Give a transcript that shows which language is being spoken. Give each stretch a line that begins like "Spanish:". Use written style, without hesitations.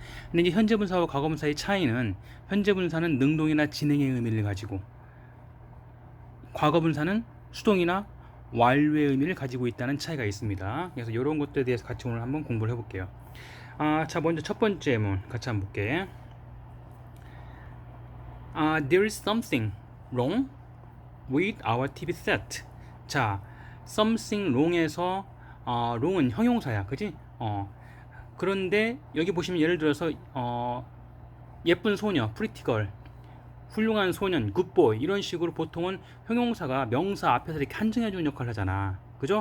Korean: 근데 이제 현재 분사와 과거 분사의 차이는 현재 분사는 능동이나 진행의 의미를 가지고 과거 분사는 수동이나 완료의 의미를 가지고 있다는 차이가 있습니다. 그래서 이런 것들에 대해서 같이 오늘 한번 공부를 해볼게요. 자, 먼저 첫 번째 예문 같이 한번 볼게.
English: There is something wrong with our TV set.
Korean: 자, something wrong에서 wrong은 형용사야, 그지? 그런데 여기 보시면 예를 들어서 예쁜 소녀,
English: pretty girl,
Korean: 훌륭한 소년, 굿보이 이런 식으로 보통은 형용사가 명사 앞에서 이렇게 한정해주는 역할을 하잖아. 그죠?